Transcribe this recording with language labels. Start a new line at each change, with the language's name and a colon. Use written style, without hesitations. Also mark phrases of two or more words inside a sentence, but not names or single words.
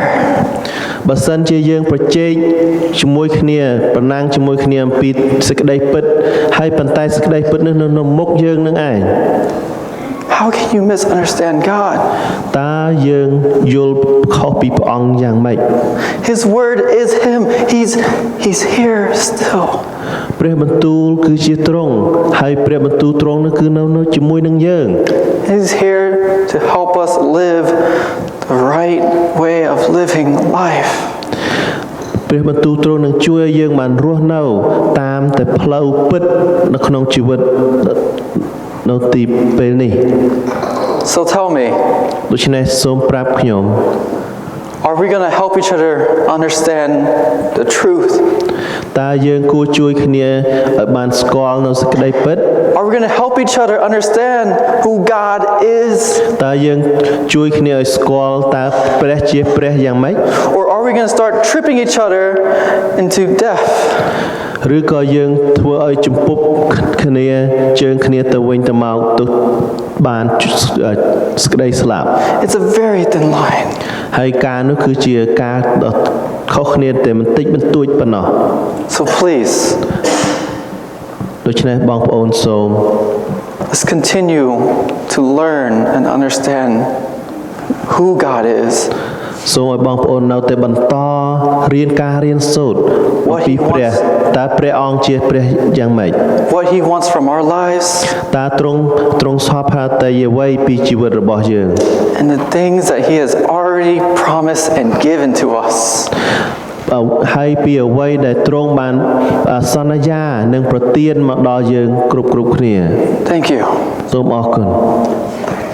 Khmer: បើសិនជាយើងប្រជែកជាមួយគ្នាប្រណាំងជាមួយគ្នាអំពីសេចក្តីពិតហើយប៉ុន្តែសេចក្តីពិតនៅមុខយើងនឹងឯង
English: how can you misunderstand God?
Khmer: តើយើងយល់ខុសពីព្រះអង្គយ៉ាងម៉េច
English: His word is Him. He's here still.
Khmer: ព្រះបន្ទូលគឺជាទ្រង់ហើយព្រះបន្ទូលទ្រង់នោះគឺនៅជាមួយនឹងយើង
English: He's here to help us live the right way of living life.
Khmer: ព្រះបន្ទូលទ្រង់នឹងជួយឲ្យយើងបានរស់នៅតាមតែផ្លូវពិតនៅក្នុងជីវិតនៅទីពេលនេះ
English: So tell me,
Khmer: ដូច្នេះសូមប្រាប់ខ្ញុំ
English: are we going to help each other understand the truth?
Khmer: តើយើងគួរជួយគ្នាឲ្យបានស្គាល់នៅសេចក្តីពិត
English: Are we going to help each other understand who God is?
Khmer: តើយើងជួយគ្នាឲ្យស្គាល់តើព្រះជាព្រះយ៉ាងម៉េច
English: Or are we going to start tripping each other into death?
Khmer: ឬក៏យើងធ្វើឲ្យជំពប់គ្នាជើងគ្នាទៅវិញទៅមកទៅបានសេចក្តីស្លាប់
English: It's a very thin line.
Khmer: ហើយការនោះគឺជាការខុសគ្នាតែបន្តិចបន្តួចប៉ុណ្ណោះ
English: So please,
Khmer: ដូច្នេះបងប្អូនសូម
English: let's continue to learn and understand who God is.
Khmer: សូមឲ្យបងប្អូននៅតែបន្តរៀនការរៀនសូត្រអំពីព្រះតើព្រះអង្គជាព្រះយ៉ាងម៉េច
English: What He wants from our lives.
Khmer: តើទ្រង់សពហត្ថីអ្វីពីជីវិតរបស់យើង
English: And the things that He has already promised and given to us.
Khmer: ហើយពីអ្វីដែលទ្រង់បានសន្យានិងប្រទានមកដល់យើងគ្រប់គ្នា
English: Thank you.
Khmer: សូមអរគុណ